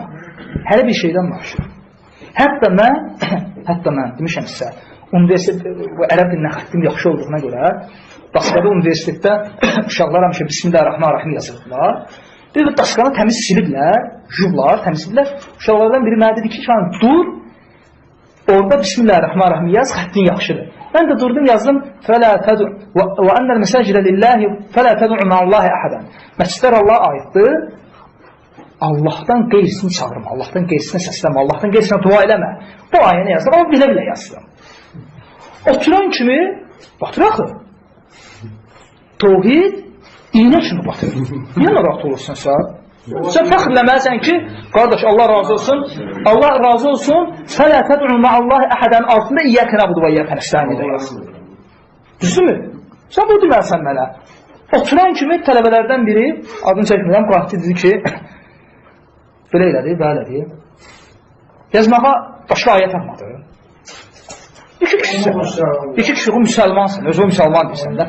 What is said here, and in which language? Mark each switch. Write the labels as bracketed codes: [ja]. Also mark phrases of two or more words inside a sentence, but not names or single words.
[az] Hələ bir şeydən başlayır. Hətta mən demişəm sizə, universitet bu ərəb dilinə xəttim yaxşı olduğuna görə Daskada universitetdə uşaqlar həmişə Bismillahirrahmanirrahim yazırdılar. Bir də daskanı təmiz siliblər, yublar, təmizliblər. Uşaqlardan biri mənə dedi ki, dur, orada Bismillahirrahmanirrahim yaz, xəttin yaxşıdır. Mən də durdum, yazdım, [ar] وَأَنَّ الْمَسَاجِدَ لِلَّهِ فَلَا تَدُعُ مَعَ اللّٰهِ أَحَدًا [az] Məscidlər Allah'a aiddir. Allahdan qeyrisini çağırma, Allahdan qeyrisini səslənmə, Allahdan qeyrisini dua eləmə. Bu ayəni yazdım, amma bilə-bilə yazdım. Oturan kimi, batır axı. Tevhid iynə kimi batır. Niyə narahat olursun sən? Sən fəxrləməlisən ki, qardaş Allah razı olsun, Allah razı olsun, [ar] فَلَا تَدْعُ مَعَ اللّٰهِ أَحَدًا altında إِيَّاكَ نَعْبُدُ وَإِيَّاكَ نَسْتَعِينُ [az] də yazsın. Düzdürmü? Sən bu deməlisən mənə. Oturan kimi tələbələrdən biri, adını çəkmirəm, qahti dedi ki, belə elədi, belədi. Yazmağa başqa ayə tapmadı. İki kişi müsəlmansın, özü müsəlman deyirsən də.